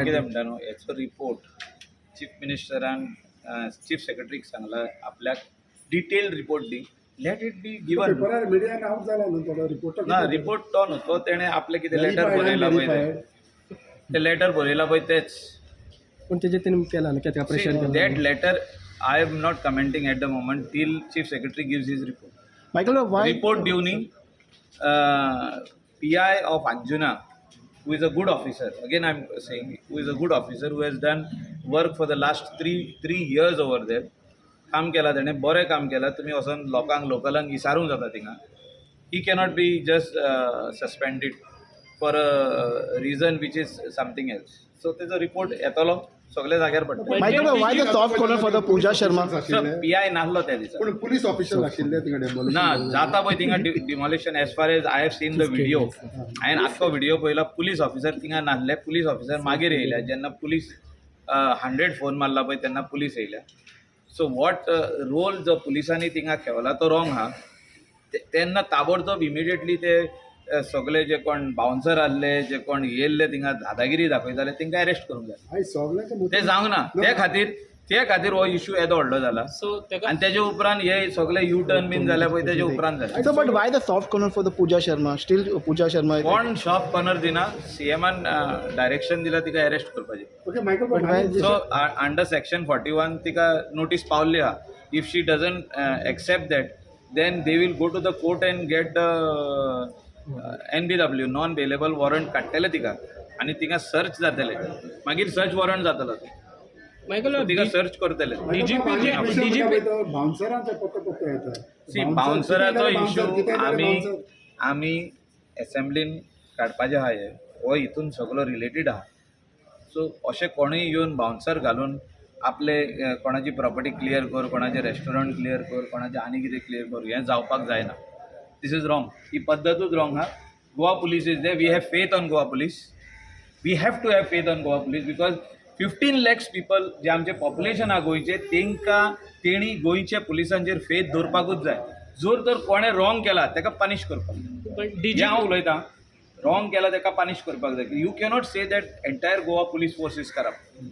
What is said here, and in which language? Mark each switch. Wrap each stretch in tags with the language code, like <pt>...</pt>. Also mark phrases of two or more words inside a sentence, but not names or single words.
<kok>कितें म्हणटा न्हू, हेचो रिपोर्ट चीफ मिनिस्टरान चीफ सेक्रेटरीक सांगला आपल्याक</kok> <en>detail report</en> <kok>दी.</kok> <en>Let it be given.</en> <kok>ना रिपोर्ट तो न्हू, तो तेणें आपलें कितें लेटर बरयला पळय ते लेटर बरयला पळय तेच. पूण तेजेर तेणी केला न्हू, कित्याक प्रेशर केला.</kok> <en>That letter I am not commenting at the moment till Chief Secretary gives his report. Michael why</en> <kok>रिपोर्ट दिवनी</kok> <en>PI of Anjuna, who is a good officer, again I'm saying, who is a good officer, who has done work for the last three years over there.</en> <kok>काम केला तेणें, बरें काम केलां. तुमी वचोन लोकांक लोकलांक विचारूंक जाता थिंगा.</kok> <en>He cannot be just suspended for a reason which is something else.</en> <kok>सो तेजो रिपोर्ट येतलो, सगळे जाग्यार पडटले.</kok> <en>Michael, why the soft corner for the Pooja Sharma?</en> <kok>PI नासलो त्या दिसा. पण पुलीस ऑफिसर आशिल्ले तिकडे demolition ना जाता पळय थिंगा डिमॉलिशन.</kok> <en>as far as I have seen the video,</en> <kok>हांवें आख्खो व्हिडिओ पळयला. पुलीस ऑफिसर थिंगा नासले. पुलीस ऑफिसर मागीर येयल्या जेन्ना पुलीस 100 फोन मारला पळय तेन्ना पुलीस येयल्या.</kok> <en>so what role</en> <kok>जो पुलिसांनी थिंगा खेळला तो रॉंग आहा. तेन्ना ताबडतोब इमिडिएटली ते सगळे जे कोण बाउन्सर आसले, जे कोण येयल्ले थिंगा दादागिरी दाखयताले तेंकां अरेस्ट करूंक जाय. ते जावंक ना. ते खातीर हो इश्यू येदो व्हडलो जाला. आनी तेजे उपरांत हे सगळे</kok> <en>U turn</en> <kok>बीन जाल्या पळय तेजे उपरांत जाले.</kok> <en>So, but why the soft corner for the Pooja Sharma? Still Pooja Sharma.</en> <kok>कोण</kok> <en>shop corner</en> <kok>दिना. CMन डायरेक्शन दिला तिका अरेस्ट करपाचें.</kok> <en>Okay, Michael, but why?</en> <kok>सो</kok> <en>under Section 41</en> <kok>तिका नोटीस पावल्ली आहा.</kok> <en>If she doesn't accept that then they will go to the court and get the NBW non-bailable warrant</en> <kok>काडटले तिका आनी तिका सर्च जातले. मागीर</kok> <en>search warrant</en> <kok>जातलो. तिका सर्च करतले. सी बाउन्सराचो इश्यू आमी एसेंब्लीन काडपाचें आहा. हो हितून सगळो रिलेटेड आहा. सो अशें कोणूय येवन बाउन्सर घालून आपले कोणाची प्रॉपर्टी क्लियर कर, कोणाचें रेस्टॉरंट क्लियर कर, कोणाचें आनी कितें क्लियर कर, हें जावपाक जायना.</kok> <en>This is wrong.</en> <kok>ही पद्धतूच रॉंग आहा.</kok> <en>Goa Police is there. We have faith on Goa Police. We have to have faith on Goa Police because 15 lakhs people</en> <kok>जे आमचे पॉप्युलेशन आहा गोंयचे तेंकां तेणी गोंयच्या पुलिसांचेर फेथ दवरपाकूच जाय. जर तर कोणें रॉंग केला तेका पनीश करपाक जाय. जे हांव उलयतां रॉंग केला तेका पनीश करपाक जाय.</kok> <en>You cannot say that entire Goa Police force is corrupt.</en>